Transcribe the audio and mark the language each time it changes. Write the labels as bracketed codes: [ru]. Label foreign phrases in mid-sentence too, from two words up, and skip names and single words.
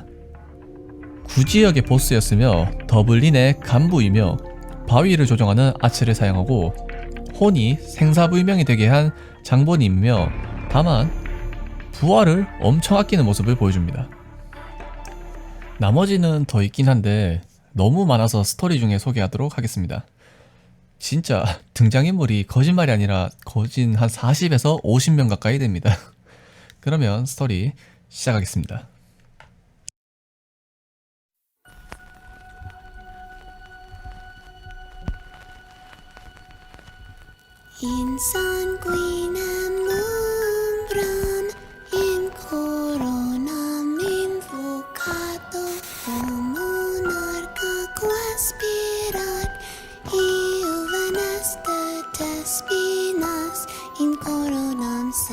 [ko] 구지역의 보스였으며 더블린의 간부이며 바위를 조정하는 아치를 사용하고 혼이 생사불명이 되게 한 장본인이며 다만 부활을 엄청 아끼는 모습을 보여줍니다. 나머지는 더 있긴 한데 너무 많아서 스토리 중에 소개하도록 하겠습니다. 진짜 등장인물이 거짓말이 아니라 거진 한 40에서 50명 가까이 됩니다. 그러면 스토리 시작하겠습니다. [la] Insanguinem umbram in coronam invocato monarca quaspirat Iuveneste despinas in coronam